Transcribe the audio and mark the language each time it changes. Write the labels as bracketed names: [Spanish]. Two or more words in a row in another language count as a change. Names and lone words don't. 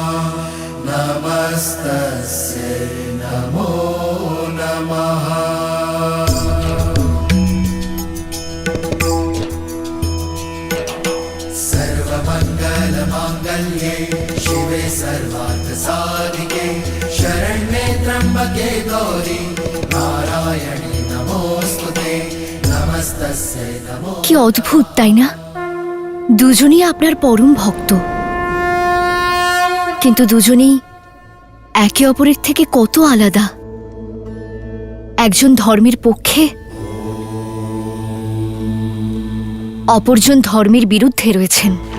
[Sanskrit] नमस्तस्यै नमो नमः सर्वमङ्गलमाङ्गल्ये शिवे सर्वार्थसाधिके शरण्ये त्र्यम्बके गौरी नारायणी नमोऽस्तुते नमस्तस्यै नमो [Bangla] কি অদ্ভুত তাই না? দুজনেই আপনার পরম ভক্ত, কিন্তু দুজনেই একে অপরের থেকে কত আলাদা। একজন ধর্মের পক্ষে, অপরজন ধর্মের বিরুদ্ধে রয়েছেন।